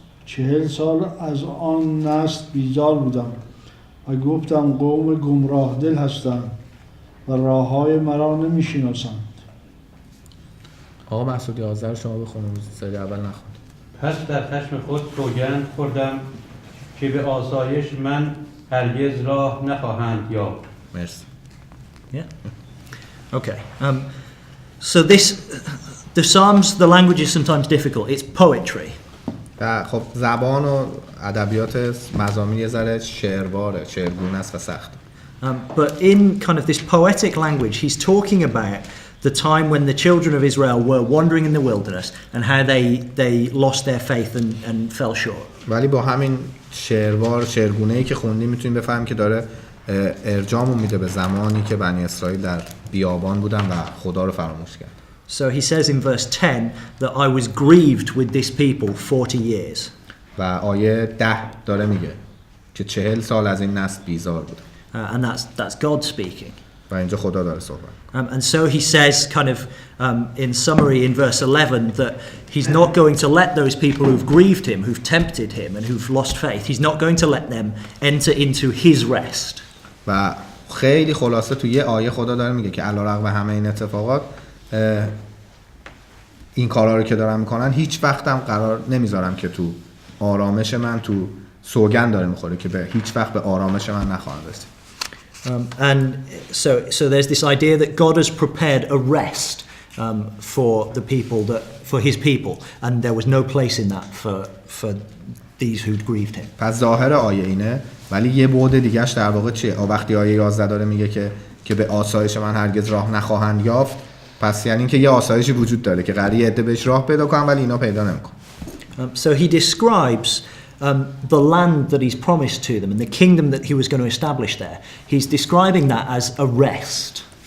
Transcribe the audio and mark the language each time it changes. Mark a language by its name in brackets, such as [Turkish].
[Persian] 40 سال از آن نسل بیزار بودم و گفتم قوم گمراه دل هستند و راههای مرا نمیشناسند. آقا مسعود 11 رو شما بخونید، سری اول نخوند. پس در خشم خود سوگند خوردم که به آسایش من هرگز راه نخواهند یافت. مرسی. [English] Yeah. Okay. So the Psalms, the language is sometimes difficult. It's poetry. [Persian] خب زبان و ادبیات مزامیر یه ذره شعرگونه است و سخت. [English] But in kind of this poetic language, he's talking about the time when the children of Israel were wandering in the wilderness and how they lost their faith and fell short. [Persian] ولی با همین شعرگونه‌ای که خوندیم میتونیم بفهمیم که داره ارجاعمون میده به زمانی که بنی اسرائیل در بیابان بودن و خدا رو فراموش کرد. [English] So he says in verse 10 that I was grieved with this people 40 years. [Persian] و آیه 10 داره میگه که 40 سال از این نسل بیزار بودن. [English] And that's God speaking. [Persian] و اینجا خدا داره صحبت. [English] And so he says kind of in summary in verse 11 that he's not going to let those people who've grieved him, who've tempted him and who've lost faith, he's not going to let them enter into his rest. [Persian] و خیلی خلاصه تو یه آیه خدا داره میگه که علیرغم همه این اتفاقات این کارا رو که دارن میکنن هیچ وقت هم قرار نمیذارم که تو آرامش من، تو سوگند داره میخوره که به هیچ وقت به آرامش من نخواهند رسید. [English] And so there's this idea that God has prepared a rest for his people, and there was no place in that for these who'd grieved him. [Persian] پس ظاهر آیه اینه، ولی یه بعد دیگه‌اش در واقع چیه؟ وقتی آیه 11 داره میگه که به آسایش من هرگز راه نخواهند یافت، پس یعنی که یه آسایشی وجود داره که قراره یه عده بهش راه پیدا کنن ولی اینا پیدا نمیکنن. [English] So he describes the land that he's promised to them and the kingdom that he was going to establish there. He's describing that as a rest.